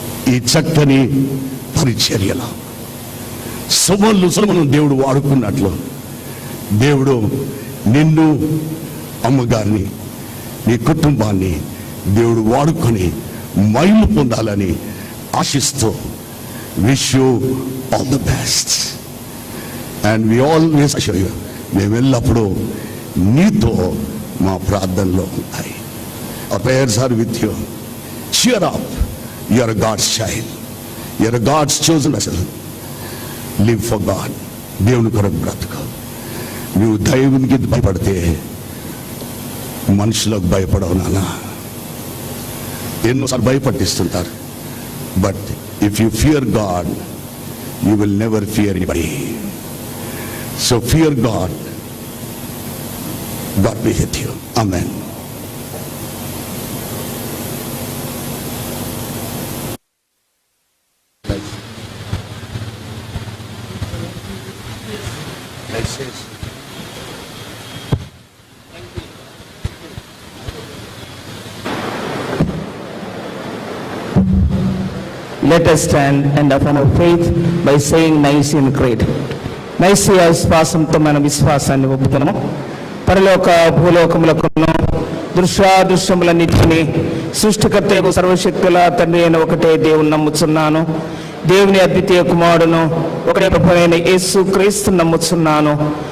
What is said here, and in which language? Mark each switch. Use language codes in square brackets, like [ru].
[te] ఈ చక్కని పరిచర్యల సొలొమోను దేవుడు వాడుకున్నట్లు దేవుడు నిన్ను, అమ్మగారిని, నీ కుటుంబాన్ని దేవుడు వాడుకొని మహిమ పొందాలని ఆశిస్తూ [en] Wish you all the best. And we always assure you, [te] మేము ఎల్లప్పుడూ నీతో మా ప్రార్థనలో ఉంటాయి. [en] Our prayers are with you. Cheer up. You are God's child. You are God's chosen vessel. Live for God. [te] దేవుని కొరకు బ్రతుకు. నువ్వు దైవునికి భయపడితే మనుషులకు భయపడవు నాన్న. ఎన్నోసార్లు భయపట్టిస్తుంటారు. [en] But if you fear God you will never fear anybody. So fear God. God be with you. Amen. Let us stand and affirm our faith by saying Nicene Creed. [te] Nicaea విశ్వాసంతో మన విశ్వాసాన్ని ఒప్పుతున్నాము. పరలోక భూలోకములకును దృశ్యాదృశ్యములన్నిటిని సృష్టికర్తకు సర్వశక్తుల తండ్రి అయిన ఒకటే దేవుని నమ్ముచున్నాను. దేవుని అద్వితీయ కుమారుడును ఒకటే ప్రభువైన యేసు క్రీస్తు నమ్ముచున్నాను.